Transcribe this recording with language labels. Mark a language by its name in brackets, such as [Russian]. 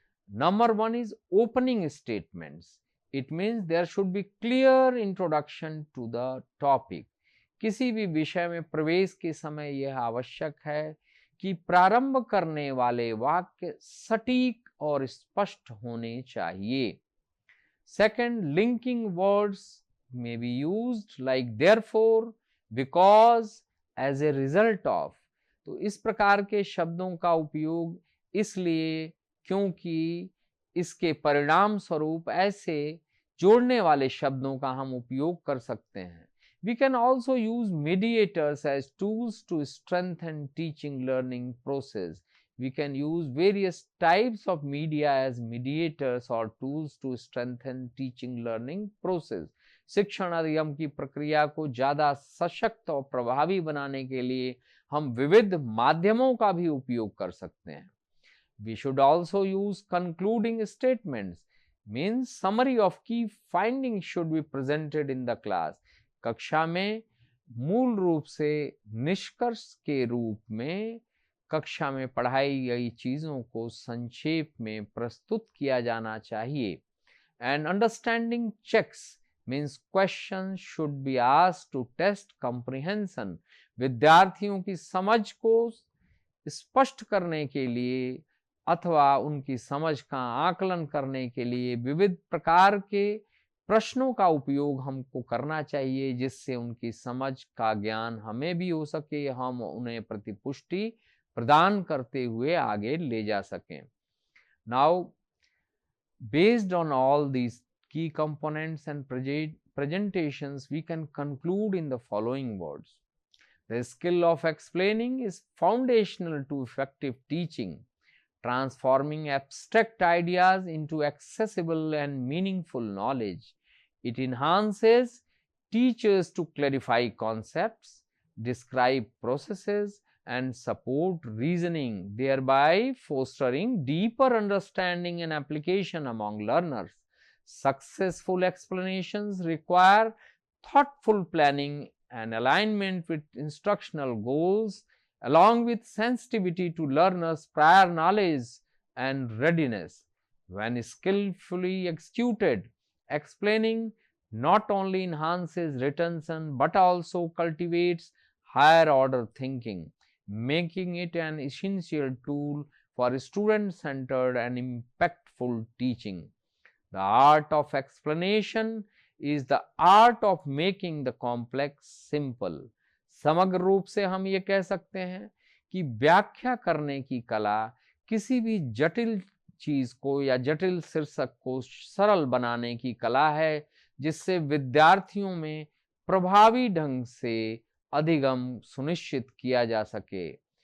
[English] Number 1 is opening statements. It means there should be clear introduction to the topic. [Hindi] किसी भी विषय में प्रवेश के समय यह आवश्यक है कि प्रारंभ करने वाले वाक्य सटीक और स्पष्ट होने चाहिए। [English] Second, linking words may be used like therefore, because, as a result of। [Hindi] तो इस प्रकार के शब्दों का उपयोग इसलिए क्योंकि, इसके परिणाम स्वरूप ऐसे जोड़ने वाले शब्दों का हम उपयोग कर सकते हैं। [English] We can also use mediators as tools to strengthen teaching learning process. We can use various types of media as mediators or tools to strengthen teaching learning process. [Hindi] शिक्षण अधिगम की प्रक्रिया को ज्यादा सशक्त और प्रभावी बनाने के लिए हम विविध माध्यमों का भी उपयोग कर सकते हैं। [English] We should also use concluding statements, means summary of key findings should be presented in the class. [Hindi] कक्षा में मूल रूप से निष्कर्ष के रूप में कक्षा में पढ़ाई गई चीजों को संक्षेप में प्रस्तुत किया जाना चाहिए। [English] And understanding checks means question should be asked to test comprehension. [Hindi] विद्यार्थियों की समझ को स्पष्ट करने के लिए अथवा उनकी समझ का आकलन करने के लिए विविध प्रकार के प्रश्नों का उपयोग हमको करना चाहिए, जिससे उनकी समझ का ज्ञान हमें भी हो सके, हम उन्हें प्रतिपुष्टि प्रदान करते हुए आगे ले जा सकें। [English] Now based on all these key components and presentations, we can conclude in the following words. The skill of explaining is foundational to effective teaching, transforming abstract ideas into accessible and meaningful knowledge. It enhances teachers to clarify concepts, describe processes, and support reasoning, thereby fostering deeper understanding and application among learners. Successful explanations require thoughtful planning and alignment with instructional goals, along with sensitivity to learners' prior knowledge and readiness. When skillfully executed, explaining not only enhances retention but also cultivates higher order thinking, making it an essential tool for student-centered and impactful teaching. The art of explanation is the art of making the complex simple. [Hindi] समग्र रूप से हम ये कह सकते हैं कि व्याख्या करने की कला किसी भी जटिल चीज को या जटिल शीर्षक को सरल बनाने की कला है, जिससे विद्यार्थियों में प्रभावी ढंग से अधिगम सुनिश्चित किया जा सके।